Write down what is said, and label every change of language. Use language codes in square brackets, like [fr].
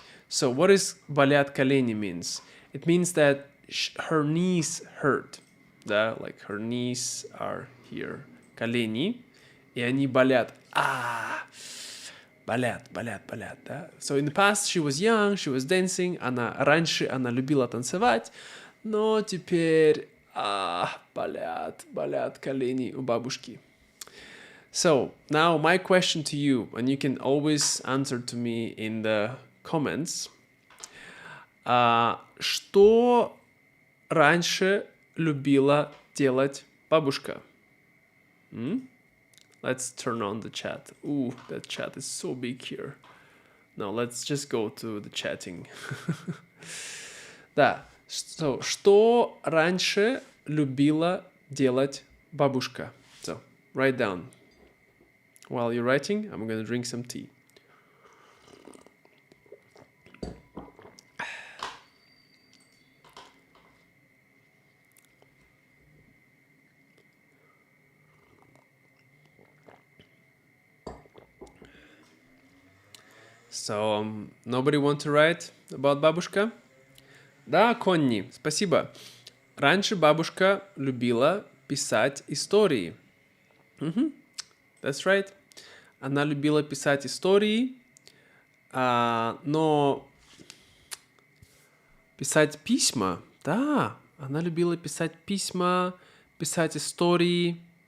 [en] So what is [ru] болят колени [en] means? It means that her knees hurt. Да, like her knees are here. [ru] Колени. И они болят. Болят, да. [en] So in the past she was young, she was dancing. [ru] Раньше она любила танцевать. Но теперь болят колени у бабушки. [en] So, now my question to you, and you can always answer to me in the comments. [ru] Что раньше любила делать бабушка? [en] Let's turn on the chat. Ooh, that chat is so big here. No, let's just go to the chatting. [ru] Да. So, что раньше любила делать бабушка? [en] So, write down. While you're writing, I'm going to drink some tea. So, nobody want to write about бабушка? [ru] Да, Конни, спасибо. Раньше бабушка любила писать истории. [en] That's right. [ru] Она любила писать истории, но писать письма, да, она любила писать письма, писать истории.